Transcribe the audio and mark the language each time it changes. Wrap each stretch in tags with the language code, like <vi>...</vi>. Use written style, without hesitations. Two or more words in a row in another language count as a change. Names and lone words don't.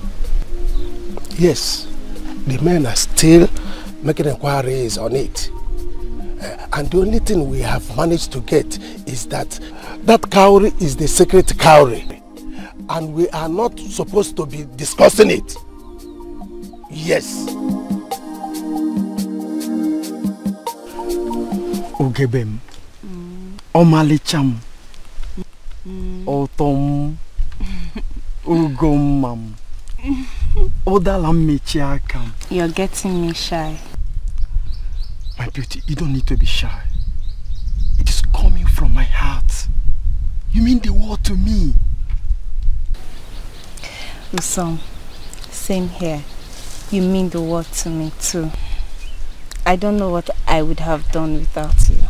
<en>Yes, the men are still making inquiries on it. And the only thing we have managed to get is that cowrie is the secret cowrie. And we are not supposed to be discussing it. Yes.</en> <ig>Ugebem. Omalicham. Otom. Ugomam. Odalam.</ig> <en>You're getting me shy. My beauty, you don't need to be shy. It is coming from my heart. You mean the world to me. Usom, same here. You mean the world to me too. I don't know what I would have done without you.</en>